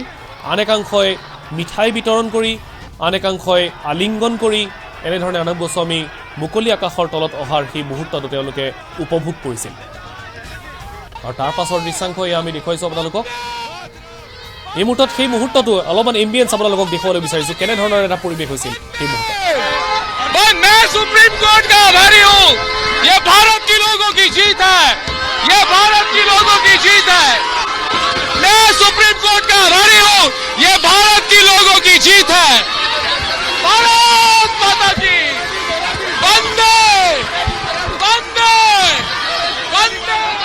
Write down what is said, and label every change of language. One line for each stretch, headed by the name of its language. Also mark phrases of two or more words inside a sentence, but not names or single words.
Assamese: আন একাংশই মিঠাই বিতৰণ কৰি, আন একাংশই আলিংগন কৰি এনেধৰণে অৰ্ণৱ গোস্বামী মুকলি আকাশৰ তলত অহাৰ সেই মুহূৰ্তটো তেওঁলোকে উপভোগ কৰিছিল। আৰু তাৰ পাছৰ দৃশ্যাংশ আমি দেখুৱাইছোঁ আপোনালোকক। এই মুহূৰ্তত সেই মুহূৰ্তটো অলপমান এম্বিয়েন্স আপোনালোকক দেখুৱাবলৈ বিচাৰিছোঁ কেনেধৰণৰ এটা পৰিৱেশ হৈছিল সেই মুহূৰ্তত।
Hindi: मैं सुप्रीम कोर्ट का आभारी हूँ। ये भारत के लोगों की जीत है, ये भारत के लोगों की जीत है। मैं सुप्रीम कोर्ट का आभारी हूँ, ये भारत के लोगों की जीत है। भारत माता की वंदे वंदे वंदे।